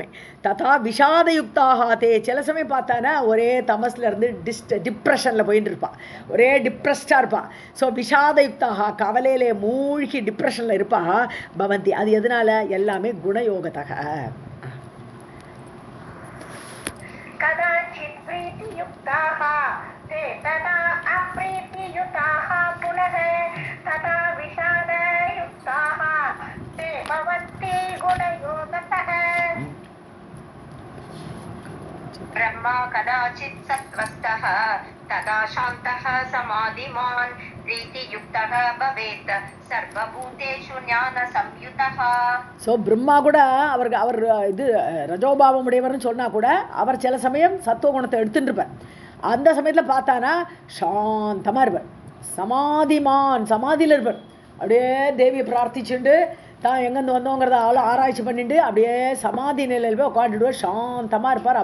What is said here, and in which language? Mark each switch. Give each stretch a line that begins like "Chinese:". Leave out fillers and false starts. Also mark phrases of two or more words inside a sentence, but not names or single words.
Sanskrit: तदा विषादयुक्ताः ते,
Tamil: சில சமயம் பார்த்தானா ஒரே தமஸில் இருந்து டிப்ரெஷனில் போயிட்டு இருப்பான், ஒரே டிப்ரெஸ்டாக இருப்பான். ஸோ விஷாதயுக்தாக, கவலையிலே மூழ்கி டிப்ரெஷனில் இருப்பான். பவந்தி, அது எதனால? எல்லாமே குணயோகத்தக.
Sanskrit: कदाचित् प्रीतियुक्ताः ते तदा अप्रीतियुताः पुनः तदा विषादयुक्ताः ते भवन्ति गुणयोगतः. ब्रह्मा कदाचित् सत्त्वस्थः तदा शान्तः समाधिमान् प्रीतियुक्तः भवेत् सर्वभूतेषु ஞானசம்யுதः.
Tamil: ஸோ பிரம்மா கூட அவர் இது ரஜோபாவம் உடையவர்னு சொன்னால் கூட அவர் சில சமயம் சத்துவ குணத்தை எடுத்துட்டு இருப்பார். அந்த சமயத்தில் பார்த்தானா சாந்தமாக இருப்பார், சமாதியில் இருப்பார். அப்படியே தேவியை பிரார்த்திச்சுட்டு தான் எங்கேருந்து வந்தோங்கிறத ஆராய்ச்சி பண்ணிட்டு அப்படியே சமாதி நிலையில் போய் உட்காந்துடுவார், சாந்தமாக இருப்பார்.